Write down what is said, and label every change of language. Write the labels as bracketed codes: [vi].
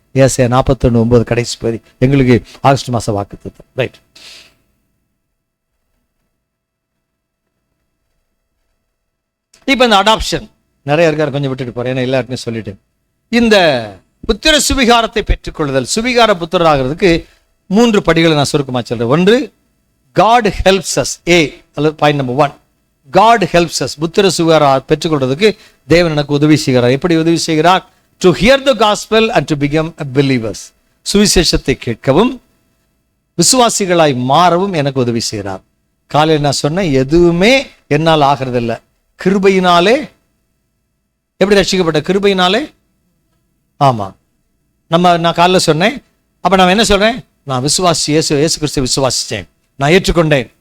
[ta] ஏசாயா 41:9 கடைசி பகுதி எங்களுக்கு ஆகஸ்ட் மாசம் வாக்குத்தத்தம். ரைட். இப்ப இந்த அடாப்ஷன் நிறைய இருக்காரு, கொஞ்சம் விட்டுட்டு போறேன், ஏன்னா எல்லாருக்குமே சொல்லிட்டேன். இந்த புத்திர சுவிகாரத்தை பெற்றுக்கொள்ளுதல், சுவிகார புத்திரர் ஆகிறதுக்கு 3 படிகளை நான் சுருக்கமா சொல்றேன். ஒன்று, [en] God helps us. [ta] அல்லது point number 1, [en] God helps us. [ta] புத்திர சுவிகார பெற்றுக்கொள்றதுக்கு தேவன் எனக்கு உதவி செய்கிறார். எப்படி உதவி செய்கிறார்? [en] To hear the gospel and to become believers. [ta] சுவிசேஷத்தை கேட்கவும் விசுவாசிகளாய் மாறவும் எனக்கு உதவி செய்கிறார். காலையில் நான் சொன்னேன், எதுவுமே என்னால் ஆகிறது இல்லை, கிருபையினாலே. எப்படி ரட்சிக்கப்பட்ட? கிருபையினாலே. ஆமா, நான் காலைல சொன்னேன். அப்ப நான் என்ன சொல்றேன், நான் விசுவாசி, இயேசு கிறிஸ்துவை விசுவாசிச்சேன், நான் ஏற்றுக்கொண்டேன்.